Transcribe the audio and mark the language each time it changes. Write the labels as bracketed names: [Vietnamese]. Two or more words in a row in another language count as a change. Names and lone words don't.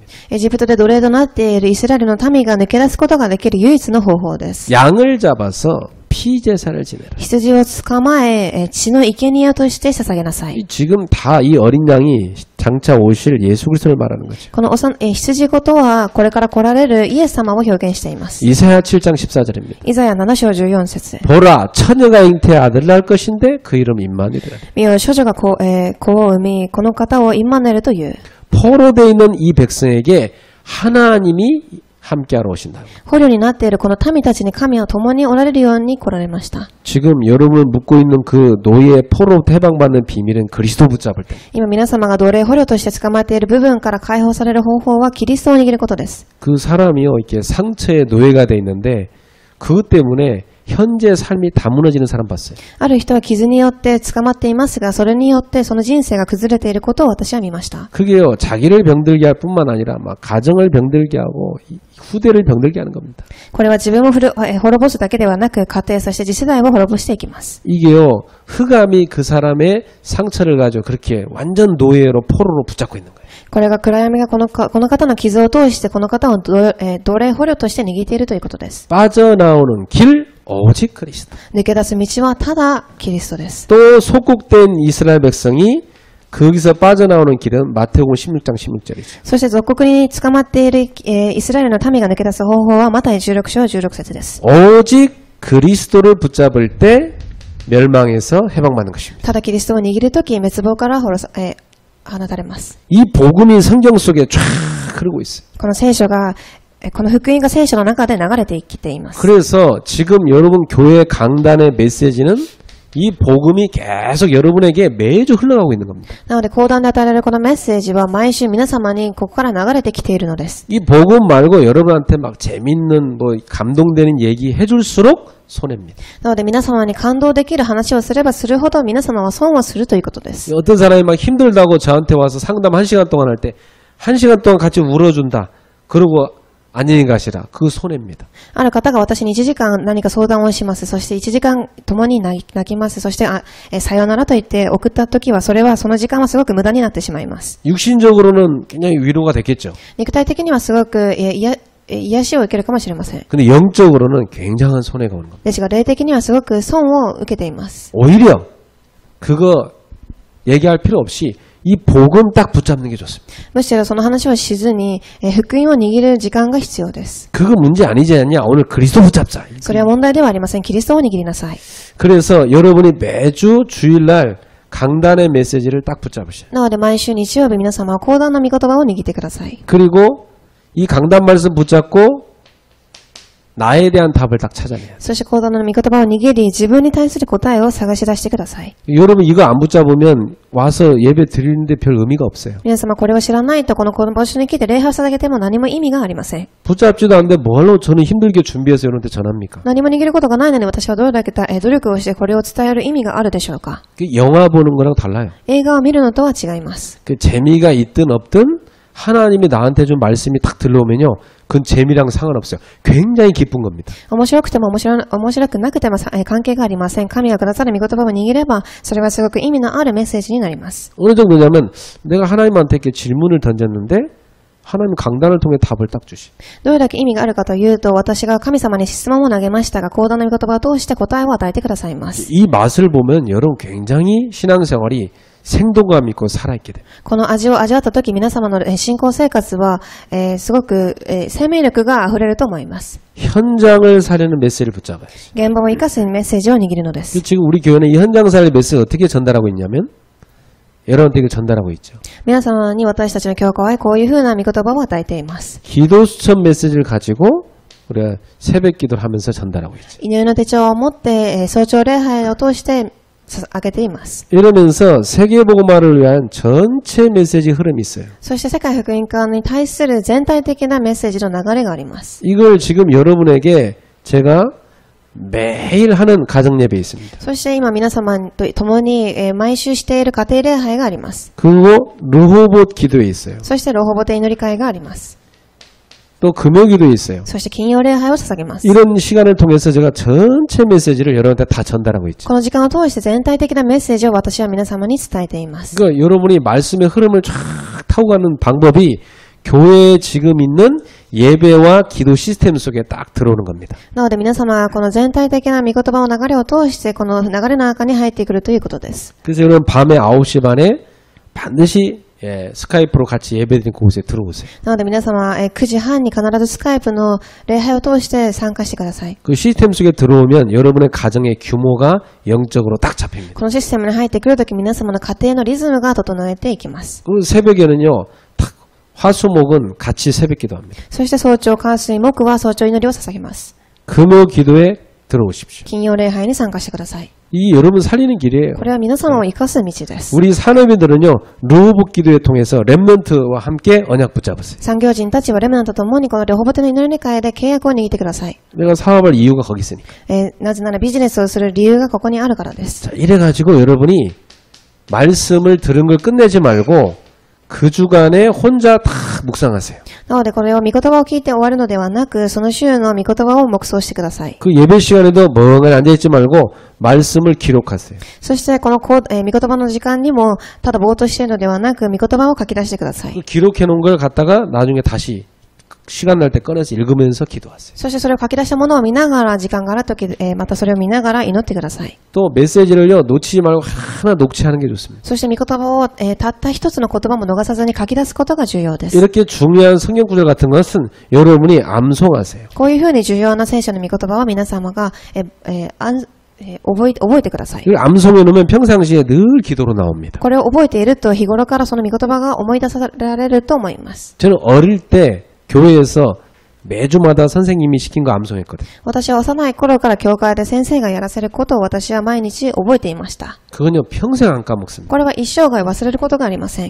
[Japanese] エジプトで奴隷となっているイスラエルの民が抜け出すことができる唯一の方法です。 [Korean] 양을 잡아서 피제사를 지내라. [Japanese] 羊を捕まえ、血の生贄として捧げなさい。 [Korean] 지금 다 이 어린 양이 장차 오실 예수 그리스도를 말하는 거죠. [Japanese] この羊子とはこれから来られるイエス様を表現しています。 [Korean] 이사야 7장 14절입니다. [Japanese] イザヤ7章14節 [Korean] 보라 처녀가 잉태해 아들 낳을 것인데 그 이름 임마누엘이라. [Japanese] 見よ、処女が子を産み、この方をインマヌエルという。 [Korean] 포로되어 있는 이 백성에게 하나님이 함께하러 오신다. [Japanese] 捕虜になっているこの民たちに神は共におられるように来られました。 [Korean] 지금 여러분 묵고 있는 그 노예 포로 해방받는 비밀은 그리스도 붙잡을 때. [Japanese] 今皆様が奴隷捕虜として捕まっている部分から解放される方法はキリストを握ることです。 [Korean] 그 사람이요 이렇게 상처의 노예가 돼 있는데 그것 때문에 현재 삶이 다 무너지는 사람 봤어요. [Japanese] ある人は傷によって捕まっていますが、それによってその人生が崩れていることを私は見ました。 [Korean] 그게요 자기를 병들게 할 뿐만 아니라 막 가정을 병들게 하고 후대를 병들게 하는 겁니다. [Japanese] これは自分を滅ぼすだけではなく、家庭そして次世代を滅ぼしていきます。 [Korean] 이게요 흑암이 그 사람의 상처를 가지고 그렇게 완전 노예로 포로로 붙잡고 있는 거예요. [Japanese] これが暗闇がこの方の傷を通してこの方を奴隷捕虜として握っているということです。 [Korean] 빠져나오는 길 오직 그리스도. [Japanese] 抜け出す道はただキリストです。 [Korean] 또 속국된 이스라엘 백성이 거기서 빠져나오는 길은 마태복음 16장 16절이죠. [Japanese] そして属国に捕まっている、イスラエルの民が抜け出す方法はマタイ16章16節です。 [Korean] 오직 그리스도를 붙잡을 때 멸망에서 해방받는 것입니다. [Japanese] ただキリストを握るとき滅亡から放たれます。 [Korean] 이 복음이 성경 속에 쫙 흐르고 있어요. [Japanese] この聖書がこの福音が聖書の中で流れてきています。 [Korean] 그래서 지금 여러분 교회 강단의 메시지는 이 복음이 계속 여러분에게 매주 흘러가고 있는 겁니다. [Japanese] なので講談で与えられるこのメッセージは毎週皆様にここから流れてきているのです。 [Korean] 이 복음 말고 여러분한테 막 재밌는 뭐 감동되는 얘기 해줄수록 손해입니다. [Japanese] なので皆様に感動できる話をすればするほど皆様は損をするということです。 [Korean] 어떤 사람이 막 힘들다고 저한테 와서 상담 1시간 동안 할 때 1시간 동안 같이 울어준다. 그러고 안녕히 가시라. 그 손해입니다. [Japanese] ある方が私に1時間何か相談をします。そして1時間共に泣きます。そしてさようならと言って送った時はその時間はすごく無駄になってしまいます。 [Korean] 육신적으로는 굉장히 위로가 됐겠죠. [Japanese] 肉体的にはすごく癒しを受けるかもしれません。 [Korean] 근데 영적으로는 굉장한 손해가 오는 겁니다. [Japanese] ですが霊的にはすごく損を受けています。 [Korean] 오히려 그거 얘기할 필요 없이 이 복음 딱 붙잡는 게 좋습니다. [Japanese] むしろその話をしずに福音を握る時間が必要です。 [Korean] 그거 문제 아니지 않냐? 오늘 그리스도 붙잡자. [Japanese] それは問題ではありません。キリストを握りなさい。 [Korean] 그래서 여러분이 매주 주일날 강단의 메시지를 딱 붙잡으셔요. [Japanese] なので毎週日曜日皆様は講談の御言葉を握ってください。 [Korean] 그리고 이 강단 말씀 붙잡고 나에 대한 답을 딱 찾아내요. [Japanese] そして講談の御言葉を握り自分に対する答えを探し出してください。 [Korean] 여러분 이거 안 붙잡으면 와서 예배 드리는데 별 의미가 없어요. [Japanese] 皆様これを知らないとこの場所に来て礼拝を捧げても何も意味がありません。 [Korean] 붙잡지도 않는데 뭘로 저는 힘들게 준비해서 여러분한테 전합니까? [Japanese] 何も握ることがないのに私はどれだけ努力をしてこれを伝える意味があるでしょうか。 [Korean] 그 영화 보는 거랑 달라요. [Japanese] 映画を見るのとは違います。 [Korean] 그 재미가 있든 없든 하나님이 나한테 준 말씀이 딱 들려오면요. 그건 재미랑 상관없어요. 굉장히 기쁜 겁니다. [Japanese] 面白くても面白くなくても関係がありません。神がくださる御言葉を握ればそれはすごく意味のあるメッセージになります。 [Korean] 어느 정도냐면 내가 하나님한테 이렇게 질문을 던졌는데 하나님 강단을 통해 답을 딱 주시. [Japanese] どれだけ意味があるかというと私が神様に質問を投げましたが講談の御言葉を通して答えを与えてくださいます。 [Korean] 이 맛을 보면 여러분 굉장히 신앙생활이 생동감 있고 살아있게 돼요. [Japanese] この味を味わったとき皆様の信仰生活はすごく生命力が溢れると思います。 [Korean] 현장을 살리는 메시지를 붙잡아야죠. [Japanese] 現場を生かすメッセージを握るのです。 [Korean] 지금 우리 교회는 이 현장 살리 메시지를 어떻게 전달하고 있냐면 여러분들에게 전달하고 있죠. [Japanese] 皆様に私たちの教会はこういうふうな御言葉を与えています。 [Korean] 기도 수첩 메시지를 가지고 우리가 새벽 기도를 하면서 전달하고 있죠. [Japanese] 祈りの手帳を持って、早朝礼拝を通して上げています。 [Korean] 이러면서 세계복음화를 위한 전체 메시지 흐름이 있어요. [Japanese] そして世界福音化に対する全体的なメッセージの流れがあります。 [Korean] 이걸 지금 여러분에게 제가 매일 하는 가정 예배 있습니다. [Japanese] そして今皆様と共に、毎週している家庭礼拝があります。 [Korean] 그리고 르호봇 기도에 있어요. [Japanese] そしてロホボテ祈り会があります。 [Korean] 또 금요 기도에 있어요. [Japanese] そして金曜礼拝を捧げます。 [Korean] 이런 시간을 통해서 제가 전체 메시지를 여러분한테 다 전달하고 있죠. [Japanese] この時間を通して全体的なメッセージを私は皆様に伝えています。 [Korean] 그러니까 여러분이 말씀의 흐름을 쫙 타고 가는 방법이 교회에 지금 있는 예배와 기도 시스템 속에 딱 들어오는 겁니다. [Japanese] なので皆様はこの全体的な御言葉の流れを通してこの流れの中に入ってくるということです。 [Korean] 그래서 여러분 밤에 9시 반에 반드시 스카이프로 같이 예배드리는 곳에 들어오세요. [Japanese] なので皆様、9時半に必ずスカイプの礼拝を通して参加してください。 [Korean] 그 시스템 속에 들어오면 여러분의 가정의 규모가 영적으로 딱 잡힙니다. [Japanese] このシステムに入ってくるとき皆様の家庭のリズムが整えていきます。 [Korean] 그리고 새벽에는요, 탁 화수목은 같이 새벽 기도합니다. [Japanese] そして早朝、火水、木は早朝祈りを捧げます。 [Korean] 금요 기도에 들어오십시오. [Japanese] 金曜礼拝に参加してください。 [Korean] 이 여러분 살리는 길이에요. [Japanese] これは皆様を生かす道です。 [Korean] 우리 산업인들은요, 르호봇 기도에 통해서 렘넌트와 함께 언약 붙잡으세요. [Japanese] 産業人たちはレムナントと共にこのレホボテの祈り会で契約を握ってください。 [Korean] 내가 사업할 이유가 거기 있으니까. [Japanese] なぜならビジネスをする理由がここにあるからです。 [Korean] 자, 이래가지고 여러분이 말씀을 들은 걸 끝내지 말고 그 주간에 혼자 다 묵상하세요. [Japanese] なのでこれを御言葉を聞いて終わるのではなく、その週の御言葉を黙想してください。 [Korean] 그 예배 시간에도 멍하니 앉아있지 말고 말씀을 기록하세요. [Japanese] そしてこの御言葉の時間にもただぼーっとしているのではなく、御言葉を書き出してください。 [Korean] 그 기록해놓은 걸 갖다가 나중에 다시 시간 날 때 꺼내서 읽으면서 기도하세요. [Japanese] そしてそれを書き出したものを見ながら、時間があるとき、またそれを見ながら祈ってください。 [Korean] 또 메시지를요 놓치지 말고 하나 녹취하는 게 좋습니다. [Japanese] そして御言葉を、たった一つの言葉も逃さずに書き出すことが重要です。 [Korean] 이렇게 중요한 성경 구절 같은 것은 여러분이 암송하세요. [Japanese] こういうふうに重要な聖書の御言葉は皆様が、覚えてください。 [Korean] 이걸 암송해 놓으면 평상시에 늘 기도로 나옵니다. [Japanese] これを覚えていると日頃からその御言葉が思い出されると思います。 [Korean] 저는 어릴 때 교회에서 매주마다 선생님이 시킨 거 암송했거든요. [Japanese] 私は幼い頃から教会で先生がやらせることを私は毎日覚えていました。 [Korean] 그건요 평생 안 까먹습니다. [Japanese] これは一生涯忘れることがありません。